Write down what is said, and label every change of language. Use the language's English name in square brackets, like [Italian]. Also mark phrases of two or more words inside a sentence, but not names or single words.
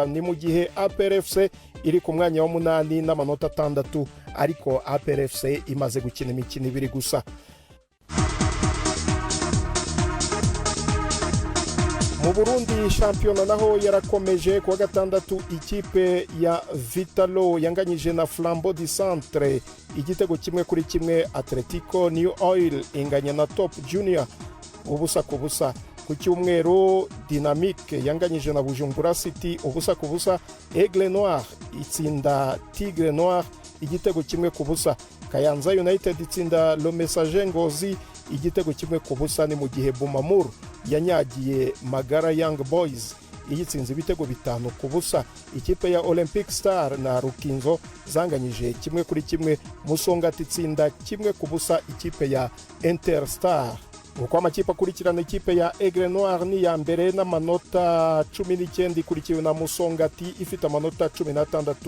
[Kinyarwanda] Ni mu gihe APR FC iri ku mwanya wa 8 n'amanota 6, ariko APR FC imaze gukina imikino 2 gusa. Mu Burundi shampiyona naho yarakomeje. Kuwa gatandatu ikipe ya Vitalo yanganyije na Flambeau du Centre igitego 1-1. Atletico New Oil inganya na Top Junior 0-0. Ku cyumweru Dynamique yanganyije na Bujumbura City 0-0. Aigle Noir itsinda Tigre Noir igitego 1-0. Kayanza United itsinda Le Messager Ngozi igitego 1-0. Ni mu gihe Bumamuru yanyagiye Magara Young Boys yitsinze ibitego 5-0. Ikipe ya Olympic Star na Rukinzo zanganyije 1-1. Musongati itsinda 1-0 ikipe ya Interstar. Uko amakipe akurikirana, ikipe ya Aigle Noir ni ya mbere n'amanota 19 ikurikiwe na Musongati ifite amanota 16.